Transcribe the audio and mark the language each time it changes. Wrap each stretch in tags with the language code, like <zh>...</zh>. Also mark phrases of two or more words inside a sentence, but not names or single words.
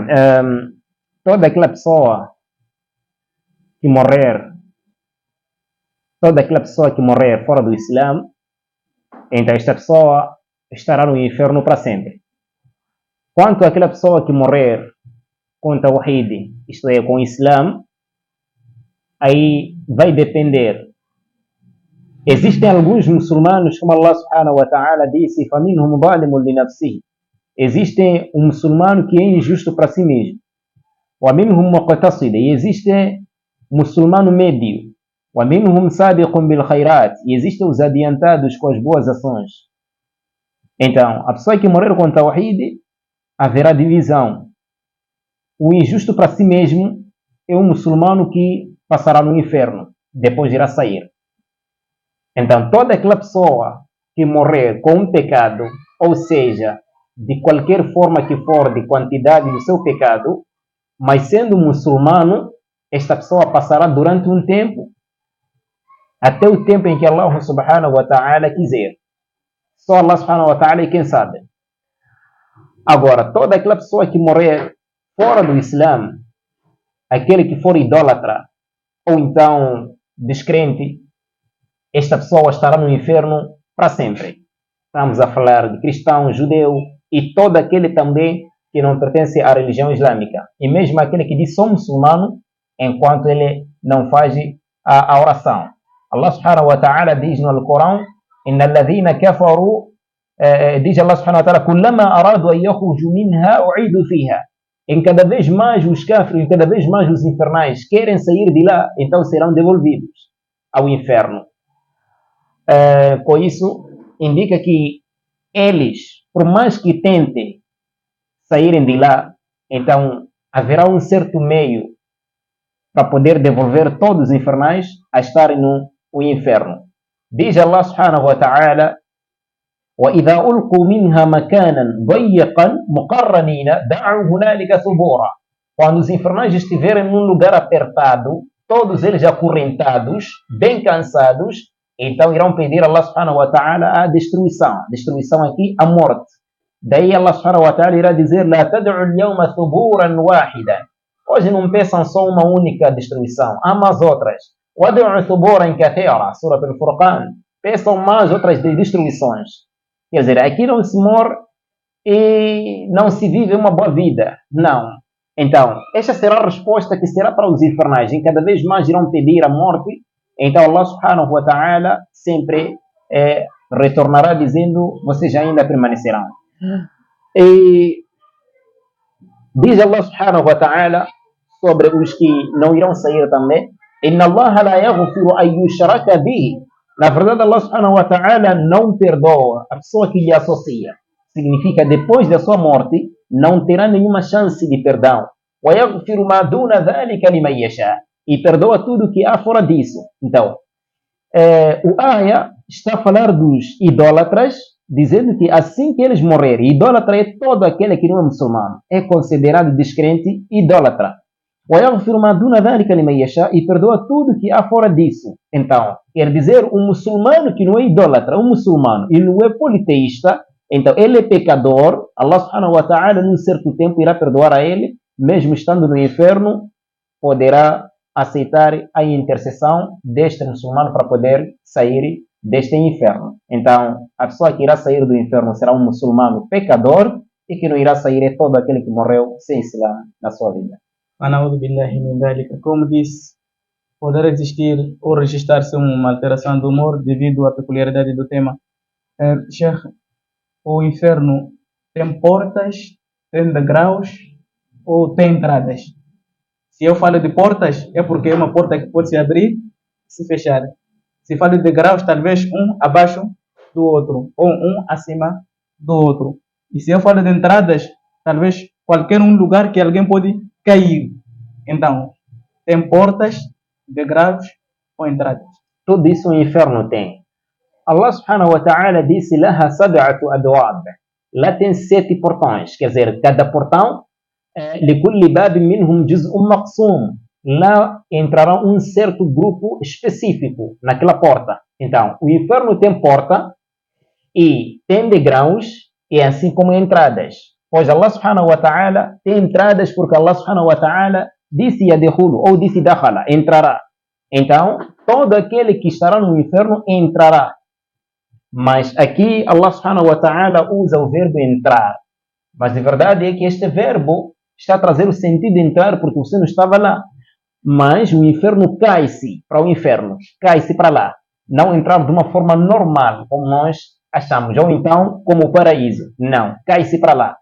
<pt>Toda aquela pessoa que morrer, fora do Islã, então esta pessoa estará no inferno para sempre. Quanto àquela pessoa que morrer com Tawhid, isto é, com o Islã, aí vai depender. Existem alguns muçulmanos, como</pt> <ar>الله سبحانه وتعالى</ar> <pt>disse:</pt> <ar>فَمِنْهُمْ ظَالِمٌ لِنَفْسِهِ.</ar> <pt>Existe um muçulmano que é injusto para si mesmo.</pt> <ar>وَمِنْهُمْ مُقْتَصِدٌ.</ar> <pt>E existe muçulmano médio.</pt> <ar>وَمِنْهُمْ سَابِقٌ بِالْخَيْرَاتِ.</ar> <pt>E existem os adiantados com as boas ações. Então, a pessoa que morrer com Tawhid, haverá divisão. O injusto para si mesmo é um muçulmano que passará no inferno, depois irá sair. Então, toda aquela pessoa que morrer com um pecado, ou seja, de qualquer forma que for, de quantidade do seu pecado, mas sendo muçulmano, esta pessoa passará durante um tempo, até o tempo em que</pt> <ar>الله سبحانه وتعالى</ar> <pt>quiser. Só</pt> <ar>الله سبحانه وتعالى</ar> <pt>é quem sabe. Agora, toda aquela pessoa que morrer fora do Islã, aquele que for idólatra, ou então descrente, esta pessoa estará no inferno para sempre. Estamos a falar de cristão, judeu e todo aquele também que não pertence à religião islâmica. E mesmo aquele que diz sou muçulmano, enquanto ele não faz a oração.</pt> <ar>الله سبحانه وتعالى</ar> <pt>diz no Alcorão:</pt> <ar>إن الذين كفروا, diz الله سبحانه وتعالى: كلما أرادوا أن يخرجوا منها أعيدوا فيها.</ar> <pt>Em cada vez mais os kafiros, em cada vez mais os infernais querem sair de lá, então serão devolvidos ao inferno. Com isso, indica que eles, por mais que tentem saírem de lá, então haverá um certo meio para poder devolver todos os infernais a estarem no inferno. Diz</pt> <ar>الله سبحانه وتعالى: وَإِذَا أُلْقُوا مِنْهَا مَكَانًا ضَيِّقًا مُقَرَّنِينَ دَعَوْا هُنَالِكَ ثُبُورًا.</ar> <pt>Quando os infernais estiverem num lugar apertado, todos eles acorrentados, bem cansados, então irão pedir a</pt> <ar>الله سبحانه وتعالى</ar> <pt>a destruição. A destruição aqui, a morte. Daí</pt> <ar>الله سبحانه وتعالى</ar> <pt>irá dizer:</pt> <ar>لَا تَدْعُوا الْيَوْمَ ثُبُورًا وَاحِدًا.</ar> <pt>Hoje não peçam só uma única destruição, há mais outras.</pt> <ar>وَدْعُوا ثُبُورًا كَثِيرًا. Surah Al-Furqan.</ar> <pt>Peçam mais outras destruições. Quer dizer, aqui não se morre e não se vive uma boa vida. Não. Então, esta será a resposta que será para os infernais. E cada vez mais irão pedir a morte. Então,</pt> <ar>الله سبحانه وتعالى</ar> <pt>sempre retornará dizendo: vocês ainda permanecerão. E diz</pt> <ar>الله سبحانه وتعالى</ar> <pt>sobre os que não irão sair também:</pt> <ar>إن الله لا يغفر أن يشرك به</ar> <pt>Na verdade,</pt> <ar>الله سبحانه وتعالى</ar> <pt>não perdoa a pessoa que lhe associa. Significa, depois da sua morte, não terá nenhuma chance de perdão.</pt> <ar>وَيَغْفِرُ مَا دُونَ ذَلِكَ لِمَنْ يَشَاءُ.</ar> <pt>E perdoa tudo que há fora disso. Então, o Aya está a falar dos idólatras, dizendo que assim que eles morrerem, idólatra é todo aquele que não é muçulmano, é considerado descrente idólatra.</pt> <ar>وَيَغْفِرُ مَا دُونَ ذَلِكَ لِمَنْ يَشَاءُ.</ar> <pt>E perdoa tudo que há fora disso. Então, quer dizer, um muçulmano que não é idólatra, um muçulmano e não é politeísta, então ele é pecador,</pt> <ar>الله سبحانه وتعالى</ar> <pt>num certo tempo irá perdoar a ele, mesmo estando no inferno, poderá aceitar a intercessão deste muçulmano para poder sair deste inferno. Então, a pessoa que irá sair do inferno será um muçulmano pecador e que não irá sair é todo aquele que morreu sem Islam na sua vida.</pt> <ar>أعوذ بالله من ذلك.</ar> <pt>Como disse, poderá existir ou registrar-se uma alteração do humor devido à peculiaridade do tema. Sheikh, o inferno tem portas, tem degraus ou tem entradas? Se eu falo de portas, é porque é uma porta que pode se abrir e se fechar. Se falo de degraus, talvez um abaixo do outro, ou um acima do outro. E se eu falo de entradas, talvez qualquer um lugar que alguém pode cair. Então, tem portas, degraus ou entradas? Tudo isso o inferno tem.</pt> <ar>الله سبحانه وتعالى</ar> <pt>disse:</pt> <ar>لها سبعة أبواب.</ar> <pt>Lá tem 7 portões, quer dizer, cada portão,</pt> <ar>لكل باب منهم جزء مقسوم.</ar> <pt>Lá entrará um certo grupo específico naquela porta. Então, o inferno tem porta e tem degraus e assim como entradas. Pois</pt> <ar>الله سبحانه وتعالى</ar> <pt>tem entradas porque</pt> <ar>الله سبحانه وتعالى</ar> <pt>disse yadkhulu ou disse dakhala, entrará. Então, todo aquele que estará no inferno entrará. Mas aqui</pt> <ar>الله سبحانه وتعالى</ar> <pt>usa o verbo entrar. Mas a verdade é que este verbo está a trazer o sentido de entrar porque você não estava lá. Mas o inferno cai-se para o inferno, cai-se para lá. Não entrar de uma forma normal, como nós achamos. Ou então, como o paraíso. Não, cai-se para lá.</pt>